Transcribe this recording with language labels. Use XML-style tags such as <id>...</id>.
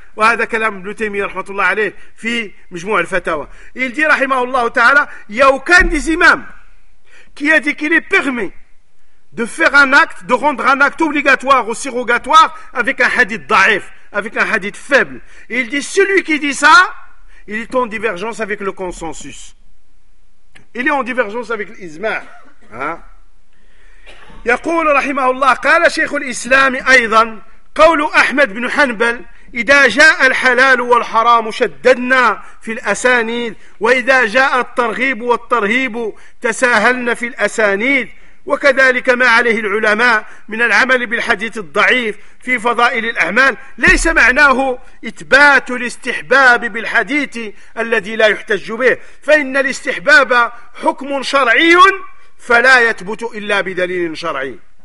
<ar>وهذا كلام ابن تيمية رحمة الله عليه في مجموع الفتاوى.</ar> <fr>Il dit</fr> <ar>رحمه الله تعالى,</ar> <fr>il y a aucun des imams qui a dit qu'il est permis de faire un acte, de rendre un acte obligatoire ou surrogatoire avec un hadith da'if, avec un hadith faible. Il dit celui qui dit ça, il est en divergence avec le consensus. Il est en divergence avec l'ijma.</fr> <ar>يقول رحمه الله قال شيخ الإسلام أيضا قول أحمد بن حنبل إذا جاء الحلال والحرام شددنا في الأسانيد وإذا جاء الترغيب والترهيب تساهلنا في الأسانيد وكذلك ما عليه العلماء من العمل بالحديث الضعيف في فضائل الأعمال ليس معناه إثبات الاستحباب بالحديث الذي لا يحتج به فإن الاستحباب حكم شرعي فلا يثبت إلا بدليل شرعي.</ar>